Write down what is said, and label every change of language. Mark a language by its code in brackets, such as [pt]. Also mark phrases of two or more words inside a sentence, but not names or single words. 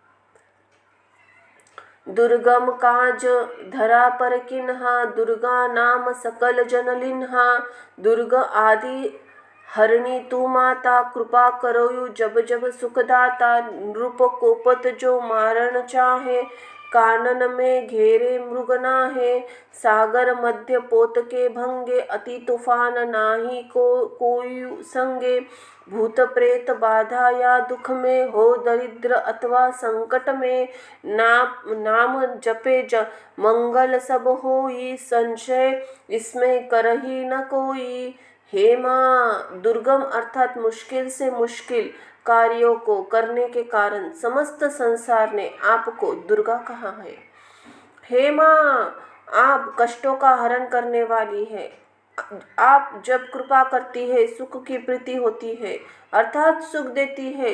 [hi] दुर्गम काज धरा पर किन्हा, दुर्गा नाम सकल जनलिन्हा, दुर्ग आदि हरणी तू माता, कृपा करो जब जब सुखदाता, नृप कोपत जो मारण चाहे, कानन में घेरे मृग नाहे, सागर मध्य पोत के भंगे, अति तूफान नाही कोई संगे, भूत प्रेत बाधा या दुख में, हो दरिद्र अथवा संकट में, नाम जपे मंगल सब होई, संशय इसमें करही न कोई। हे माँ, दुर्गम अर्थात मुश्किल से मुश्किल कार्यों को करने के कारण समस्त संसार ने आपको दुर्गा कहा है। हे माँ, आप कष्टों का हरण करने वाली है। आप जब कृपा करती है सुख की प्रीति होती है, अर्थात सुख देती है।